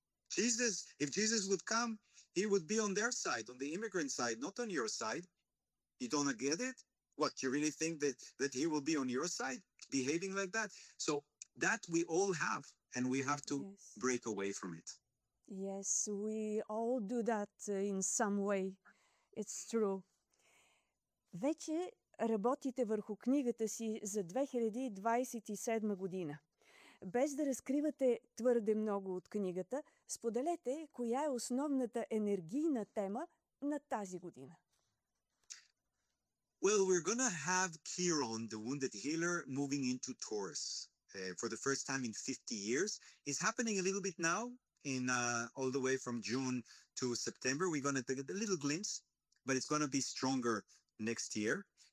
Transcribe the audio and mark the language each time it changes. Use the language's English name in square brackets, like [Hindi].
[English] Jesus, if Jesus would come, he would be on their side, on the immigrant side, not on your side. You don't get it? What, you really think that he will be on your side behaving like that? So that we all have. And we have to break away from it. Yes, we all do that in some way. It's true. [Bulgarian] Вече работите върху книгата си за 2027 година. Без да разкривате твърде много от книгата, споделете коя е основната енергийна тема на тази година. [English] Well, we're going to have Chiron, the wounded healer, moving into Taurus. For the first time in 50 years. It's happening a little bit now, in all the way from June to September. We're going to get a little glimpse, but it's going to be stronger next year.